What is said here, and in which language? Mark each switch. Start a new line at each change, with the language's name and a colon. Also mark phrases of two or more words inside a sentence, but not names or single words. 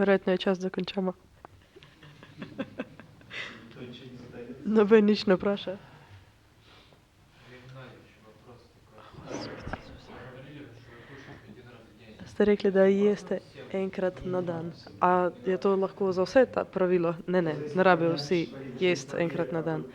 Slovenian: Verjetno je čas, da končamo.
Russian: Никто ничего не задает.
Slovenian: Noben nič ne vpraša. Ste rekli, da jeste enkrat na dan. A je to lahko za vse ta pravilo? Ne rabijo vsi jesti enkrat na dan.